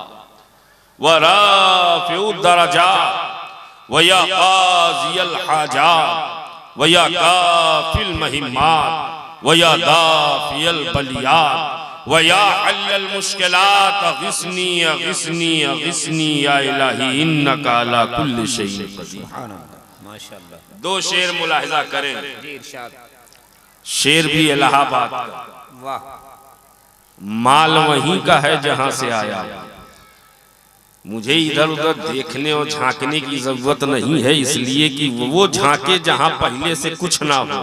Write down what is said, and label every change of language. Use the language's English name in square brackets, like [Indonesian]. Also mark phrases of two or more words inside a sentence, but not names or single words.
[Arabic] ويا رافع الدرجات ويا قاضي الحاجات ويا كافل المهمات ويا دافع البليات ويا حلال المشكلات أغثني أغثني أغثني يا إلهي إنك على كل شيء قدير. [Urdu] माशाअल्लाह। دو شعر ملاحظہ کریں۔ شعر بھی الہ آباد کا, वाह। مال وہیں کا ہے جہاں سے آیا. مجھے ادھر ادھر دیکھنے اور جھانکنے کی ضرورت نہیں ہے، اس لیے کہ وہ جھانکے جہاں پہلے سے کچھ نہ ہو.